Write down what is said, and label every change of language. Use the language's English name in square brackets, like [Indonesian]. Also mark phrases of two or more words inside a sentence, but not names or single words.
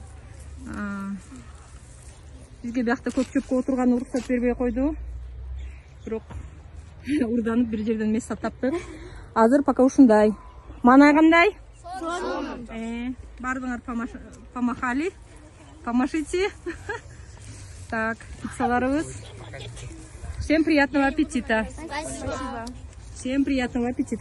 [Kyrgyz] Бизге биякта көп чөпкө отурганга уруксат бербей койду. Бирок урданып бир жерден место таптык. Азыр пока ушундай. Мана кандай? Бардыңар помахали. [Russian] Помашите. Так, пиццаларыбыз. Всем приятного аппетита. Спасибо. Всем приятного аппетита.